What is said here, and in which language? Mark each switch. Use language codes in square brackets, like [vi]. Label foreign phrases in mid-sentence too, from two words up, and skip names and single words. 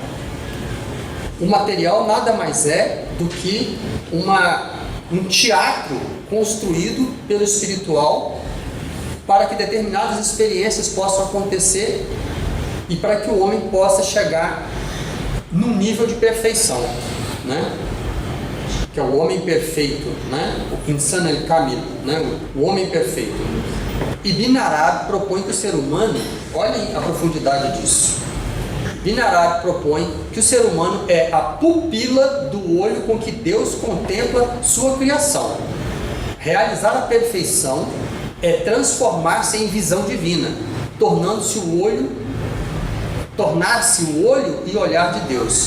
[pt] O material nada mais é do que um teatro construído pelo espiritual para que determinadas experiências possam acontecer e para que o homem possa chegar num nível de perfeição, né? Que é o homem perfeito, né? [ar] O إنسان الكامل, [pt] né? O homem perfeito. Ibn Arabi propõe que o ser humano, olhem a profundidade disso. Ibn Arabi propõe que o ser humano é a pupila do olho com que Deus contempla sua criação. Realizar a perfeição é transformar-se em visão divina, tornar-se o olho e olhar de Deus.